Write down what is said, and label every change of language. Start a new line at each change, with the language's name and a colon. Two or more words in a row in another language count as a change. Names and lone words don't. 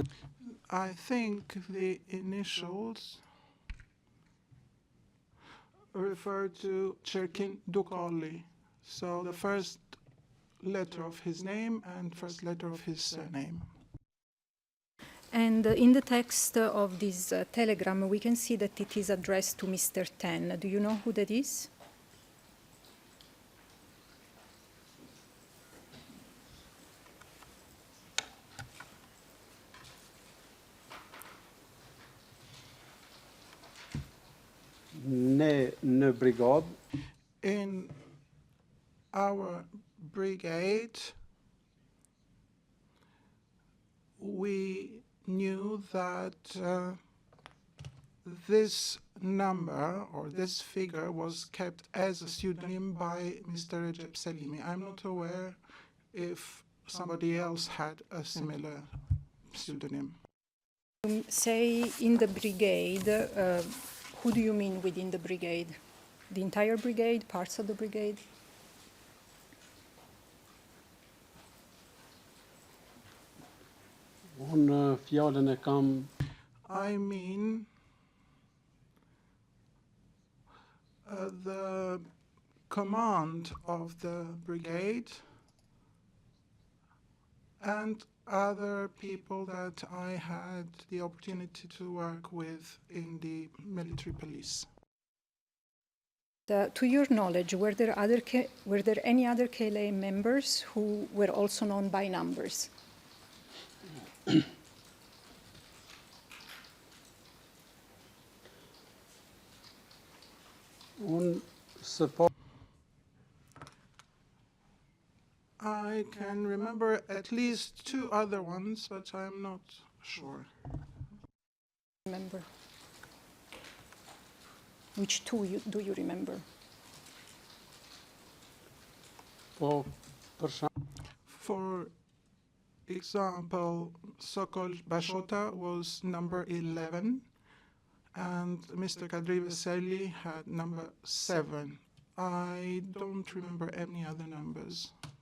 English: I think the initials refer to Cherkin Dukali. So the first letter of his name and first letter of his surname. And in the text of this telegram, we can see that it is addressed to Mr. Ten. Do you know who that is?
Albanian: ne në brigadë
English: In our brigade, we knew that this number or this figure was kept as a pseudonym by Mr. Recep Selimi. I'm not aware if somebody else had a similar pseudonym. Say in the brigade, who do you mean within the brigade? The entire brigade, parts of the brigade?
Albanian: unë fjalën e kam
English: I mean the command of the brigade and other people that I had the opportunity to work with in the military police. To your knowledge, were there any other KLA members who were also known by numbers?
Albanian: unë së pa
English: I can remember at least two other ones, but I'm not sure. Remember? Which two do you remember?
Albanian: po për shemb
English: For example, Sokol Bashota was number 11, and Mr. Kadri Veseli had number 7. I don't remember any other numbers.